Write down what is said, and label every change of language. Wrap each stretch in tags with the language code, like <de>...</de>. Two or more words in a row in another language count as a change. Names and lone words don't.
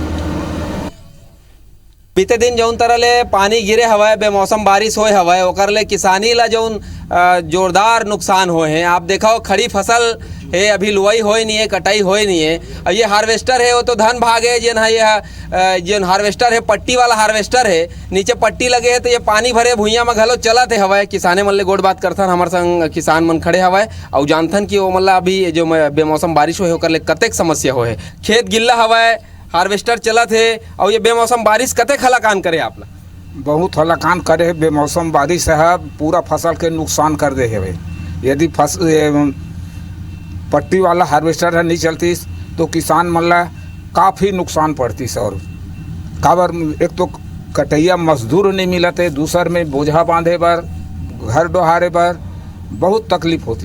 <hne>बीते दिन जौन तरह ले पानी गिरे हवाए, बेमौसम बारिश होए हवाए, ओकर ले किसानी ला जौन जोरदार नुकसान होए हैं। आप देखो खड़ी फसल है, अभी लुआई होए नहीं है, कटाई होए नहीं है। और ये हार्वेस्टर है वो तो धन भागे जिन है, ये जिन हार्वेस्टर है पट्टी वाला हार्वेस्टर है, नीचे पट्टी लगे है तो ये पानी भरे भुइयां में घलो चलत है हवाए। किसाने मन ले गोड़ बात करथन, हमारे संग किसान मन खड़े हवाए और जानथन कि वो मतलब अभी जो बेमौसम बारिश होए ओकर ले कतेक समस्या होए। खेत गिल्ला हवाए, हार्वेस्टर चलत है और ये बेमौसम बारिश कतेक हलाकान करे आप ला? बहुत हलाकान करे है। बेमौसम बारिश है पूरा फसल के नुकसान कर दे है। यदि पट्टी वाला हार्वेस्टर है नहीं चलती तो किसान मतलब काफ़ी नुकसान पड़ती और काबर एक तो कटैया मजदूर नहीं मिलते, दूसर में बोझा बांधे पर घर डोहारे पर बहुत तकलीफ होती।</hne>